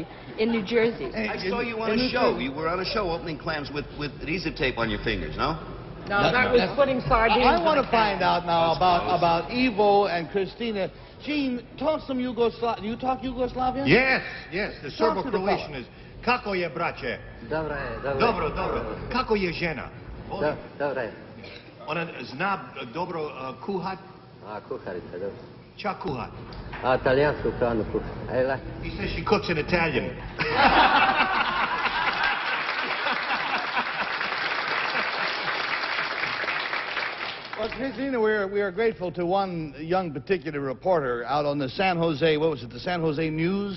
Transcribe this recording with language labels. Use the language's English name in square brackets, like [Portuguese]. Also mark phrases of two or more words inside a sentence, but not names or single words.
[English] In New Jersey. I saw you on a show. You were on a show opening clams with adhesive tape on your fingers, no? No, that was putting sardines. I want to find out now about Ivo and Christina. Gene, talk some Yugoslavian. You talk Yugoslavian? Yes. The Serbo-Croatian is [Croatian] kako je braće? Dobro. Kako je žena? Dobro. Ona zna dobro kuhat? Kuharica, dobro. Ča kuhat? Italijansku hranu kuha. [English] He says she cooks in Italian. Well, Christina, we are grateful to one young particular reporter out on the San Jose, what was it, the San Jose News?